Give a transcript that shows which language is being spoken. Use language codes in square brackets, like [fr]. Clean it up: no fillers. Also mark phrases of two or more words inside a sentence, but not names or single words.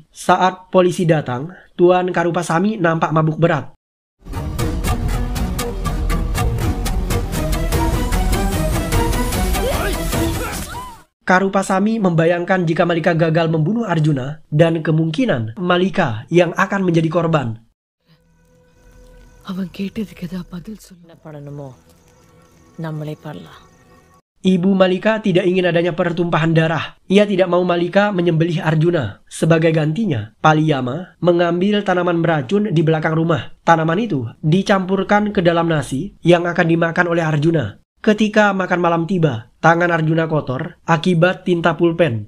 [id] Saat polisi datang, Tuan Karupasami nampak mabuk berat. Karupasami membayangkan jika Malika gagal membunuh Arjuna dan kemungkinan Malika yang akan menjadi korban. [ta] அவன் கேட்டதுக்கு பதில் சொல்ல படணுமோ நம்மளே பண்ணலாம். [id] Ibu Malika tidak ingin adanya pertumpahan darah. Ia tidak mau Malika menyembelih Arjuna. Sebagai gantinya, Paliyama mengambil tanaman beracun di belakang rumah. Tanaman itu dicampurkan ke dalam nasi yang akan dimakan oleh Arjuna. Ketika makan malam tiba, tangan Arjuna kotor akibat tinta pulpen.